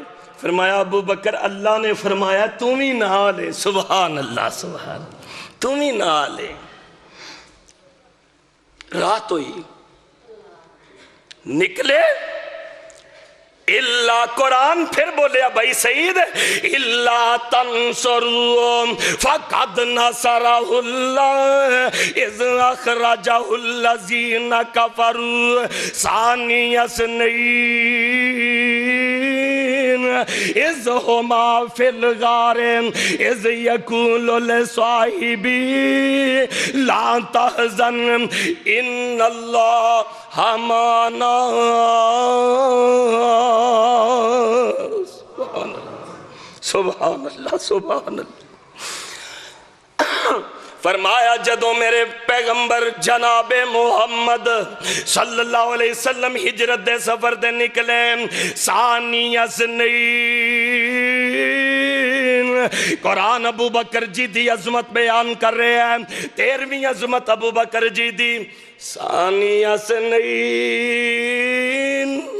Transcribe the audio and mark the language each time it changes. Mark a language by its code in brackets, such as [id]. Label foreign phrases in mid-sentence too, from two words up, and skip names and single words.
[pa] फरमाया अबू बकर अल्लाह ने फरमाया तू भी नाल है। [ar] سبحان الله، سبحان, [pa] تو بھی نال ہے. रात हुई, निकले इल्ला, कुरान फिर बोलिया भाई सईद, [ar] إلا تنصروه فقد نصره الله إذ أخرجه الذين كفروا ثاني اثنين إذ هما في الغار إذ يقول لصاحبه لا تحزن إن الله معنا. سبحان الله، سبحان الله. [pa] فرمایا جدوں میرے پیغمبر جنابِ محمد [ar] صلى الله عليه وسلم [pa] ہجرت دے سفر دے نکلے، ثانی اثنین، قرآن ابو بکر جی دی عظمت بیان کر رہے ہیں. 13वीं अजमत अबू बकर जी दी, सानियस्नैन।